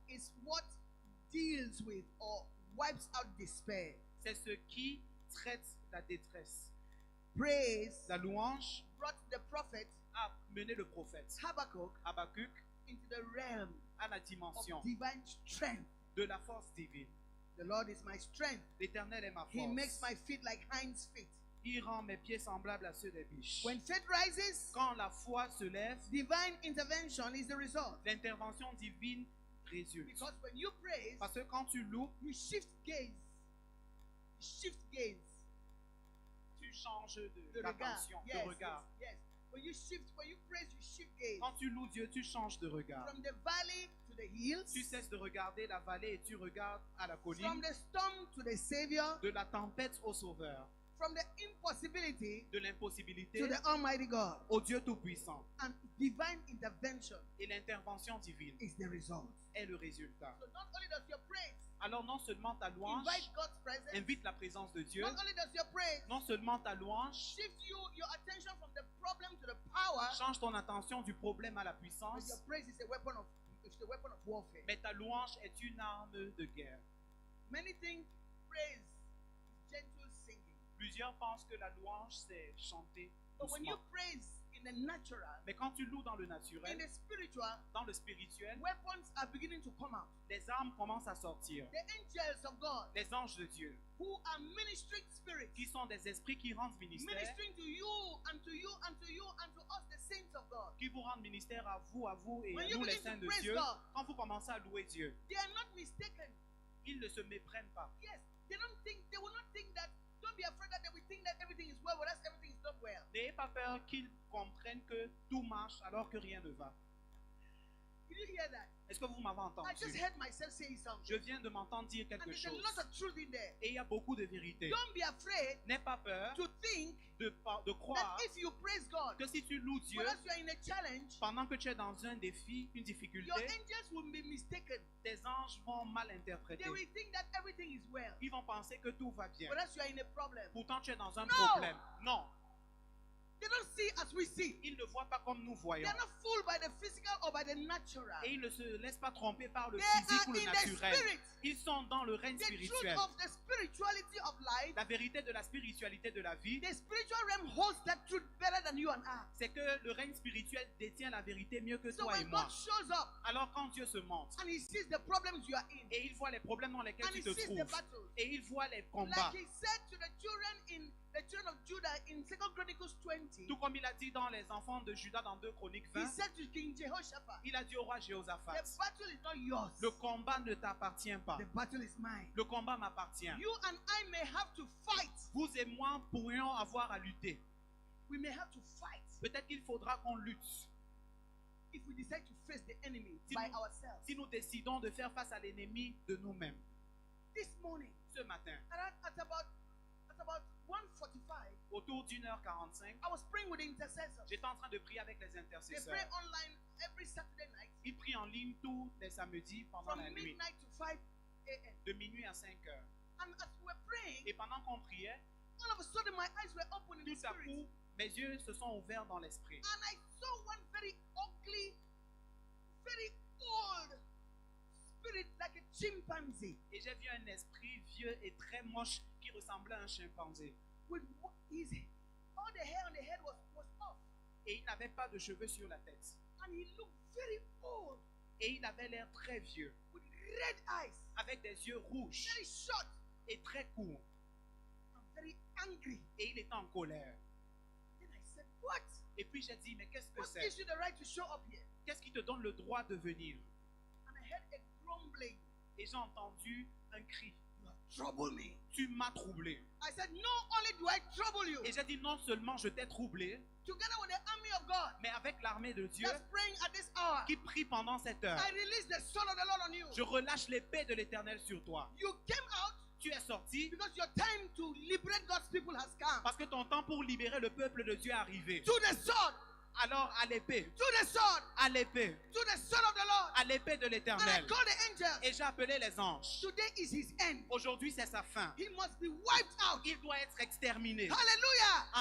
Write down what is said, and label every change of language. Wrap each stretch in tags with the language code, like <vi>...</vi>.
<en>is what deals with or wipes out despair.</en> <fr>c'est ce qui traite la détresse.</fr> <en>Praise</en> <fr>La louange</fr> <en>brought the prophet</en> <fr>a mené le prophète</fr> <en>Habakkuk</en> <fr>Habakkuk</fr> <en>into the realm</en> <fr>à la</fr> <en>of</en> <fr>dimension</fr> <en>divine strength.</en> <fr>de la force divine.</fr> <en>The Lord is my strength.</en> <fr>L'Éternel est ma</fr> <en>He makes</en> <fr>force.</fr> <en>my feet like hinds' feet.</en> <fr>Il rend mes pieds semblables à ceux des biches.</fr> <en>When faith rises,</en> <fr>Quand la foi se lève,</fr> <en>divine intervention is the result.</en> <fr>l'intervention divine résulte.</fr> <en>Because when you praise,</en> <fr>Parce que quand tu loues,</fr> <en>you shift gaze. You shift gaze.</en> <fr>tu changes</fr> <en>The regard.</en> <fr>d'attention,</fr> <en>Yes,</en> <fr>de regard.</fr> <en>yes, yes. When you praise, you shift gaze.</en> <fr>Quand tu loues Dieu, tu changes de regard.</fr> <en>From the valley to the hills,</en> <fr>Tu cesses de regarder la vallée et tu regardes à la</fr> <en>from</en> <fr>colline.</fr> <en>the storm to the Savior,</en> <fr>De la tempête au Sauveur,</fr> <en>from the impossibility</en> <fr>de l'impossibilité</fr> <en>to the Almighty God.</en> <fr>au Dieu Tout-Puissant.</fr> <en>And divine intervention</en> <fr>Et l'intervention divine</fr> <en>is the result.</en> <fr>est le résultat.</fr> <en>So not only does your praise</en> <fr>Alors non seulement ta louange</fr> <en>invite God's presence,</en> <fr>invite la présence de Dieu,</fr> <en>not only does your praise</en> <fr>non seulement ta louange</fr> <en>shift your attention from the problem to the power,</en> <fr>change ton attention du problème à la</fr> <en>but</en> <fr>puissance,</fr> <en>your praise is a weapon of warfare.</en> <fr>mais ta louange est une arme de guerre.</fr> <en>Many think praise is gentle singing.</en> <fr>Plusieurs pensent que la louange c'est chanter</fr> <en>But when you</en> <fr>doucement.</fr> <en>praise in the natural,</en> <fr>Mais quand tu loues dans le</fr> <en>in</en> <fr>naturel,</fr> <en>the spiritual,</en> <fr>dans le spirituel,</fr> <en>weapons are beginning to come out.</en> <fr>les armes commencent à sortir.</fr> <en>The angels of God,</en> <fr>Les anges de Dieu,</fr> <en>who are ministering spirits,</en> <fr>qui sont des esprits qui rendent ministère,</fr> <en>ministering to you and to you and to you and to us, the saints of God.</en> <fr>qui vous rendent ministère à vous et</fr> <en>When</en> <fr>à</fr> <en>you</en> <fr>nous les</fr> <en>begin</en> <fr>saints</fr> <en>to</en> <fr>de</fr> <en>praise</en> <fr>Dieu.</fr> <en>God,</en> <fr>Quand vous commencez à louer Dieu,</fr> <en>they are not mistaken.</en> <fr>ils ne se méprennent pas.</fr> <en>Yes, they will not think that. Don't be afraid that they will think that everything is well, whereas everything is not well.</en> <fr>N'ayez pas peur qu'ils comprennent que tout marche alors que rien ne va.</fr> <en>Did you hear that?</en> <fr>Est-ce que vous m'avez</fr> <en>I just</en> <fr>entendu?</fr> <en>heard myself saying something.</en> <fr>Je viens de m'entendre dire</fr> <en>And</en> <fr>quelque</fr> <en>there's a</en> <fr>chose.</fr> <en>lot of truth in there.</en> <fr>Et il y a beaucoup de vérité.</fr> <en>Don't be afraid</en> <fr>N'aie pas peur</fr> <en>to think</en> <fr>de</fr> <en>that</en> <fr>croire</fr> <en>if you praise God,</en> <fr>que si tu loues Dieu,</fr> <en>whereas you are in a challenge,</en> <fr>pendant que tu es dans un défi, une</fr> <en>your</en> <fr>difficulté,</fr> <en>angels will be mistaken.</en> <fr>tes anges vont mal interpréter.</fr> <en>They will think that everything is well,</en> <fr>Ils vont penser que tout va bien.</fr> <en>whereas you are in a problem.</en> <fr>Pourtant, tu es dans un</fr> <en>No.</en> <fr>problème. Non.</fr> <en>They don't see as we see.</en> <fr>Ils ne voient pas comme nous voyons.</fr> <en>They are not fooled by the physical or by the natural.</en> <fr>Et ils ne se laissent pas tromper par le</fr> <en>They</en> <fr>physique ou le</fr> <en>in the</en> <fr>naturel.</fr> <en>spirit.</en> <fr>Ils sont dans le règne</fr> <en>The truth</en> <fr>spirituel.</fr> <en>of the spirituality of life,</en> <fr>La vérité de la spiritualité de la vie,</fr> <en>the spiritual realm holds that truth better than you and I.</en> <fr>c'est que le règne spirituel détient la vérité mieux que</fr> <en>So</en> <fr>toi et</fr> <en>when</en> <fr>moi.</fr> <en>God shows up</en> <fr>Alors quand Dieu se montre</fr> <en>and He sees the problems you are in,</en> <fr>et il voit les problèmes dans lesquels</fr> <en>and</en> <fr>tu</fr> <en>He</en> <fr>te</fr> <en>sees the</en> <fr>trouves</fr> <en>battles,</en> <fr>et il voit les combats,</fr> <en>like He said to the children of Judah in 2 Chronicles 20,</en> <fr>tout comme il a dit dans les enfants de Judas dans 2 Chroniques</fr> <en>He</en> <fr>20,</fr> <en>said to King Jehoshaphat,</en> <fr>il a dit au roi</fr> <en>the</en> <fr>Jéhoshaphat,</fr> <en>battle is not yours,</en> <fr>le combat ne t'appartient pas,</fr> <en>the battle is mine.</en> <fr>le combat m'appartient.</fr> <en>You and I may have to fight.</en> <fr>Vous et moi pourrions avoir à lutter.</fr> <en>We may have to fight</en> <fr>Peut-être qu'il faudra qu'on lutte.</fr> <en>if we decide to face the enemy</en> <fr>Si</fr> <en>by</en> <fr>nous-</fr> <en>ourselves.</en> <fr>Si nous décidons de faire face à l'ennemi de nous-mêmes.</fr> <en>This morning,</en> <fr>Ce matin,</fr> <en>at about 1:45,</en> <fr>autour d'1h45,</fr> <en>I was praying with the intercessors.</en> <fr>j'étais en train de prier avec les</fr> <en>They</en> <fr>intercesseurs.</fr> <en>pray online every Saturday night</en> <fr>Ils prient en ligne tous les samedis pendant</fr> <en>from</en> <fr>la nuit,</fr> <en>midnight to 5 a.m.</en> <fr>de minuit à 5 heures.</fr> <en>And as we were praying,</en> <fr>Et pendant qu'on priait,</fr> <en>all of a sudden my eyes were open in the</en> <fr>tout à</fr> <en>spirit.</en> <fr>coup, mes yeux se sont ouverts dans l'esprit.</fr> <en>And I saw one very ugly, very old spirit like a chimpanzee.</en> <fr>Et j'ai vu un esprit vieux et très moche qui ressemblait à un chimpanzé.</fr> <en>With all the hair on the head was off.</en> <fr>Et il n'avait pas de cheveux sur la tête.</fr> <en>And he looked very old</en> <fr>Et il avait l'air très vieux,</fr> <en>with red eyes,</en> <fr>avec des yeux rouges</fr> <en>very short</en> <fr>et très courts.</fr> <en>and very angry.</en> <fr>Et il était en colère.</fr> <en>Then I said, What?</en> <fr>Et puis j'ai dit, mais qu'est-ce que</fr> <en>What</en> <fr>c'est?</fr> <en>gives you the right to show up here?</en> <fr>Qu'est-ce qui te donne le droit de venir?</fr> <en>And I heard a grumbling.</en> <fr>Et j'ai entendu un cri.</fr> <en>You have troubled me.</en> <fr>Tu m'as troublé.</fr> <en>I said, Not only do I trouble you,</en> <fr>Et j'ai dit, non seulement je t'ai troublé,</fr> <en>together with the army of God</en> <fr>mais avec l'armée de Dieu</fr> <en>that's praying at this hour,</en> <fr>qui prie pendant cette heure,</fr> <en>I release the sword of the Lord on you.</en> <fr>je relâche l'épée de l'Éternel sur toi.</fr> <en>You came out</en> <fr>Tu es sorti</fr> <en>because your time to liberate God's people has come.</en> <fr>parce que ton temps pour libérer le peuple de Dieu est arrivé.</fr> <en>To the sword,</en> <fr>Alors à l'épée,</fr> <en>to the sword,</en> <fr>à l'épée,</fr> <en>to the sword of the Lord.</en> <fr>à l'épée de</fr> <en>And I</en> <fr>l'Éternel.</fr> <en>call the angels.</en> <fr>Et j'ai appelé les anges.</fr> <en>Today is his end.</en> <fr>Aujourd'hui c'est sa fin.</fr> <en>He must be wiped out.</en> <fr>Il doit être exterminé.</fr> <en>Hallelujah.</en>